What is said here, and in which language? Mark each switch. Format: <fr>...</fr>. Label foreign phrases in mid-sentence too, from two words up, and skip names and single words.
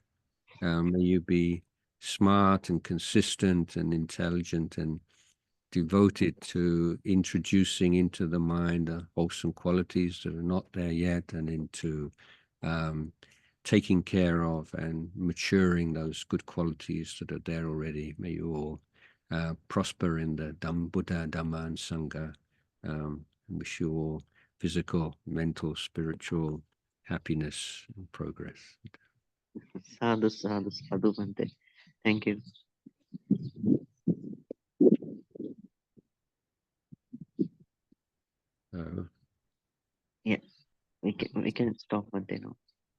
<en>May you be smart and consistent and intelligent and devoted to introducing into the mind the wholesome qualities that are not there yet, and into taking care of and maturing those good qualities that are there already. May you all prosper in the Buddha, Dhamma, and Sangha. Wish you all physical, mental, spiritual happiness and progress.</en> <pi>Sadhu, sadhu, sadhu, Bhante.</pi> <en>Thank you. Yeah, we can stop Bhante now.</en>